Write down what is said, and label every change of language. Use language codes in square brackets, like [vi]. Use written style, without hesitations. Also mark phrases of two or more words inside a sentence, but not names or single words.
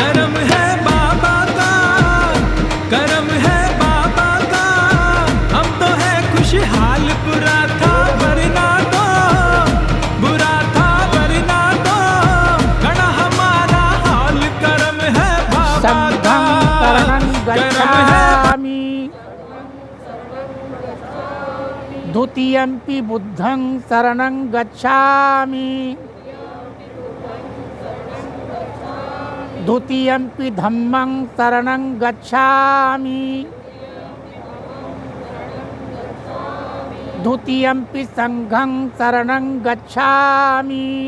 [hi] करम है बाबा का, करम है बाबा का, हम तो है खुशहाल। बुरा था वरना तो, बुरा था वरना तो, गड़ा हमारा हाल। करम है बाबा का, करम है। [pi] द्वितीयंपि बुद्धं शरणं गच्छामि, द्वितीयंपि धम्मं शरणं गच्छामि, द्वितीयंपि संघं शरणं गच्छामि,